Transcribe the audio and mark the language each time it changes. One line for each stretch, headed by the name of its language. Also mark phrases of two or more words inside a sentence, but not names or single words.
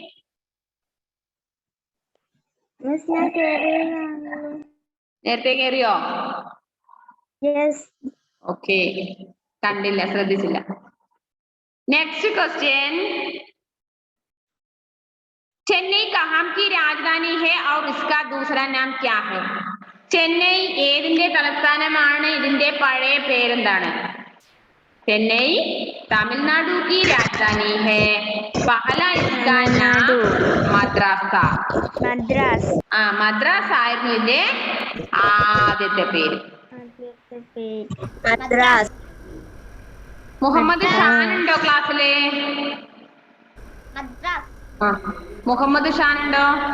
Malayalam: നേരത്തെ കയറിയോ? ഓക്കെ, കണ്ടില്ല, ശ്രദ്ധിച്ചില്ല.
English: next question,
Hindi: ചെന്നൈ कहाँ की राजधानी है और इसका दूसरा नाम क्या है?
Malayalam: ചെന്നൈ ഏതിന്റെ തലസ്ഥാനമാണ്? ഇതിന്റെ പഴയ പേരെന്താണ്?
Hindi: ചെന്നൈ തമിഴ്നാടു की राजधानी है. पहला इसका नाम മദ്രാസ് था.
Malayalam: മദ്രാസ് ആയിരുന്നു ഇതിന്റെ ആദ്യത്തെ പേര്. മുഹമ്മദ് ഷാൻ ഉണ്ടോ ക്ലാസ്സില്? മുഹമ്മദ് ഷാൻ ഉണ്ടോ?